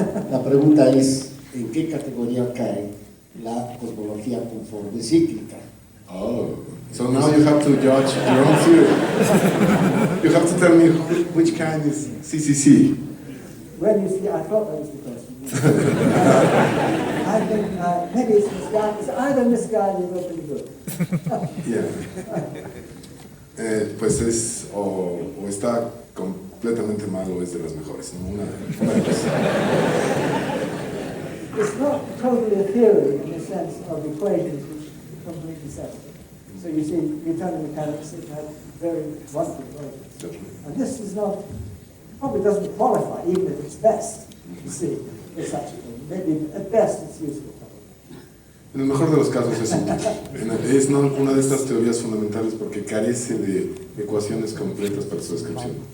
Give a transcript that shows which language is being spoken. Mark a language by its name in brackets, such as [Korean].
[Spanish] La pregunta es, ¿en qué categoría cae la cosmología conforme cíclica? [English] Oh, so now you have to judge your own theory. You have to tell me which kind is CCC. Well, you see, I thought that was the question. I think maybe it's misguided. It's either misguided or pretty good. Yeah. [Spanish] Pues es o está completamente mal o es de las mejores, ¿no? Una de las. [English] It's not totally a theory in the sense of equations which completely settle. So you see, Newtonian mechanics have very wonderful equations. And this is not, probably doesn't qualify, even if it's best, you see, for such a thing. Maybe at best it's useful, probably. [Spanish] En el mejor de los casos es útil. Es una de estas teorías fundamentales porque carece de ecuaciones completas para su descripción.